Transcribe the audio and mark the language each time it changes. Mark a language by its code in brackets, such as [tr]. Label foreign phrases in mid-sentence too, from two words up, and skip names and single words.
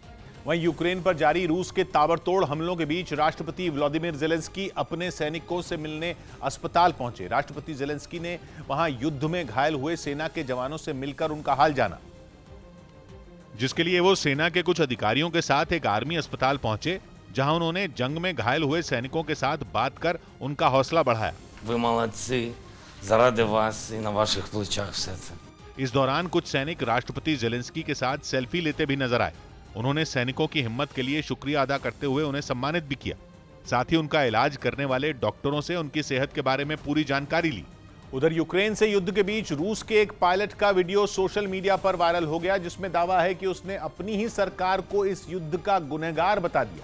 [hi] वहीं यूक्रेन पर जारी रूस के ताबड़तोड़ हमलों के बीच राष्ट्रपति व्लादिमीर ज़ेलेंस्की अपने सैनिकों से मिलने अस्पताल पहुंचे। राष्ट्रपति ज़ेलेंस्की ने वहां युद्ध में घायल हुए सेना के जवानों से मिलकर उनका हाल जाना, जिसके लिए वो सेना के कुछ अधिकारियों के साथ एक आर्मी अस्पताल पहुंचे, जहां उन्होंने जंग में घायल हुए सैनिकों के साथ बात कर उनका हौसला बढ़ाया। [uk] Ви молодці, заради вас і на ваших плечах все це. [hi] इस दौरान कुछ सैनिक राष्ट्रपति ज़ेलेंस्की के साथ सेल्फी लेते भी नजर आए। उन्होंने सैनिकों की हिम्मत के लिए शुक्रिया अदा करते हुए उन्हें सम्मानित भी किया। साथ ही उनका इलाज करने वाले डॉक्टरों से उनकी सेहत के बारे में पूरी जानकारी ली। उधर यूक्रेन से युद्ध के बीच रूस के एक पायलट का वीडियो [en] social media [hi] पर वायरल हो गया, जिसमें दावा है कि उसने अपनी ही सरकार को इस युद्ध का गुनहगार बता दिया।